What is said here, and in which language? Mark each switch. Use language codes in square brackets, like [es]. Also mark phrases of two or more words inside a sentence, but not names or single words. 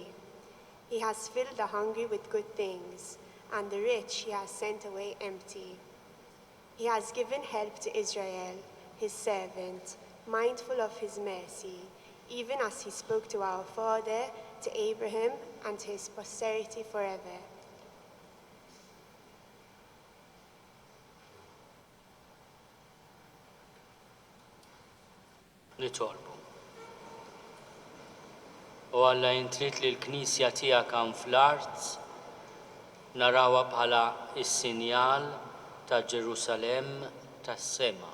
[en] He has filled the hungry with good things, and the rich he has sent away empty. He has given help to Israel, his servant, mindful of his mercy, even as he spoke to our father, to Abraham, and to his posterity forever. [mt] Nitolbu. U Alla jintrit li l-Knisja tiegħek hawn fl-art narawha bħala is-sinjal ta' Ġerusalemm tas-sema.